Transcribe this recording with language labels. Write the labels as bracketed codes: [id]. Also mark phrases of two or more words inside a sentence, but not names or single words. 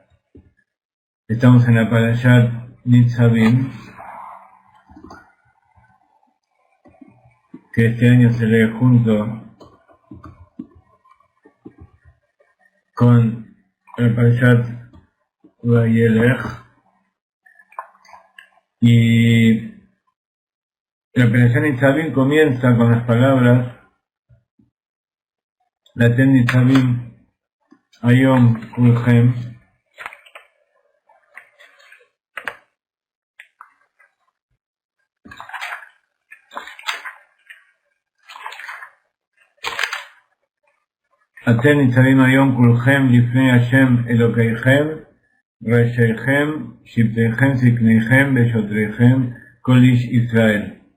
[es] Estamos en la Parashat Nitzavim, que este año se lee junto con la Parashat Vayelech, y la Parashat Nitzavim comienza con las palabras [he] אתם נצבים היום כלכם, אתם נצבים היום כלכם לפני השם אלקיכם ראשיכם שבטיכם זקניכם ושטריכם כל איש ישראל.